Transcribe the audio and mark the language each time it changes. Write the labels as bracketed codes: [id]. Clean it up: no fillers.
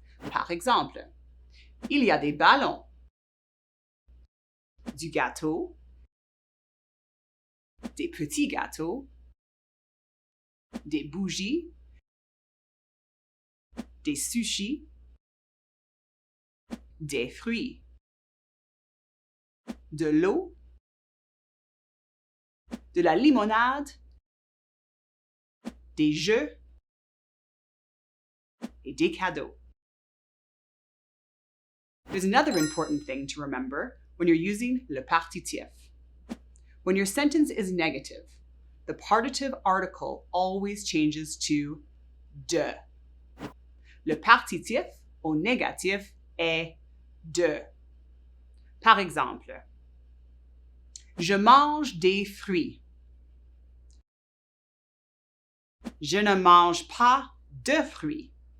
[fr] Par exemple, il y a des ballons, du gâteau, des petits gâteaux, des bougies, des sushis, des fruits, de l'eau, de la limonade, des jeux et des cadeaux. [en] There's another important thing to remember when you're using le partitif. When your sentence is negative, the partitive article always changes to de. [fr] Le partitif au négatif est de. Par exemple, je mange des fruits. Je ne mange pas de fruits.